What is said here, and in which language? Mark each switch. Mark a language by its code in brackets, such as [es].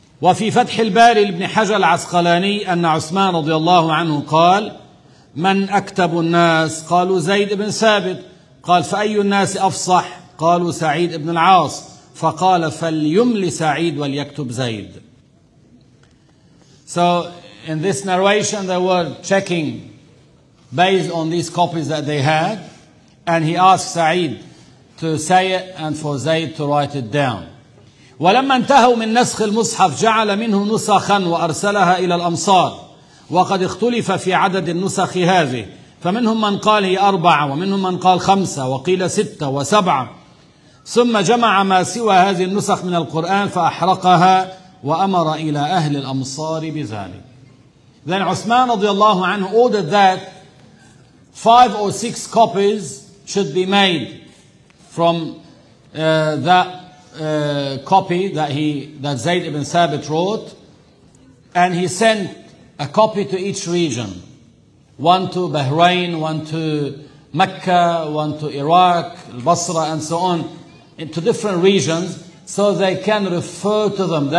[ar] وفي فتح الباري لابن حجر العسقلاني أن عثمان رضي الله عنه قال: من أكتب الناس؟ قالوا زيد بن ثابت. قال: فأي الناس أفصح؟ قالوا سعيد بن العاص. فقال: فليمل سعيد وليكتب زيد. [en] So in this narration they were checking based on these copies that they had, and he asked Sa'id to say it and for Zayd to write it down. [ar] ولما انتهوا من نسخ المصحف جعل منه نسخا وأرسلها إلى الأمصار، وقد اختلف في عدد النسخ هذه، فمنهم من قال هي 4 ومنهم من قال 5 وقيل 6 و7. ثم جمع ما سوى هذه النسخ من القرآن فأحرقها وأمر إلى أهل الأمصار بذلك. [en] Then Uthman radiallahu anhu ordered that 5 or 6 copies should be made from that copy that Zayd ibn Thabit wrote, and he sent a copy to each region, one to Bahrain, one to Mecca, one to Iraq, Basra, and so on, into different regions, so they can refer to them.